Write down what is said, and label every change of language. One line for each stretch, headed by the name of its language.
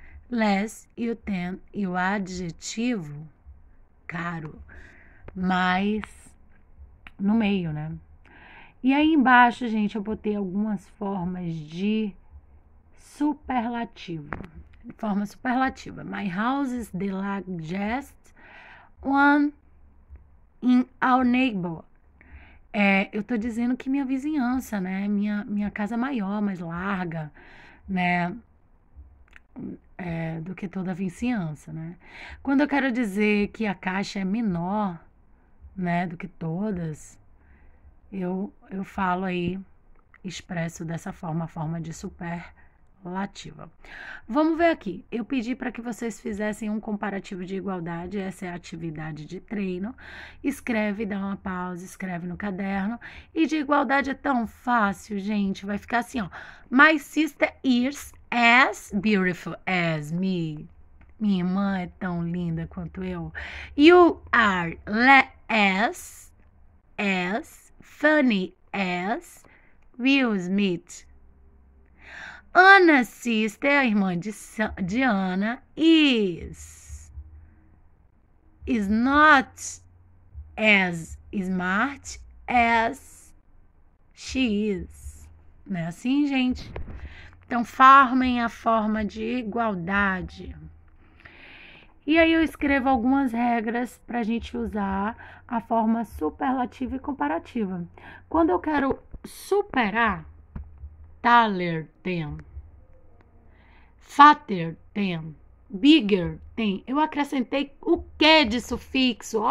Portuguese: Less e o than e o adjetivo, caro, mais no meio, né? E aí embaixo, gente, eu botei algumas formas de superlativo. Forma superlativa.
English: My house is the largest one in our neighborhood.
Portuguese: Eu tô dizendo que minha vizinhança, né? Minha casa é maior, mais larga, né? do que toda a vizinhança, né? Quando eu quero dizer que a caixa é menor, né, do que todas, eu falo aí, expresso dessa forma, a forma de superlativa. Vamos ver aqui. Eu pedi para que vocês fizessem um comparativo de igualdade. Essa é a atividade de treino. Escreve, dá uma pausa, escreve no caderno. E de igualdade é tão fácil, gente. Vai ficar assim, ó.
English: My sister is as beautiful as me.
Portuguese: Minha irmã é tão linda quanto eu.
English: You are as funny as Will Smith. Anna's sister,
Portuguese: a irmã de Anna,
English: is not as smart as she is.
Portuguese: Não é assim, gente? Então, formem a forma de igualdade. E aí eu escrevo algumas regras para a gente usar a forma superlativa e comparativa. Quando eu quero superar,
English: taller than, fatter than, bigger than,
Portuguese: eu acrescentei o que de sufixo?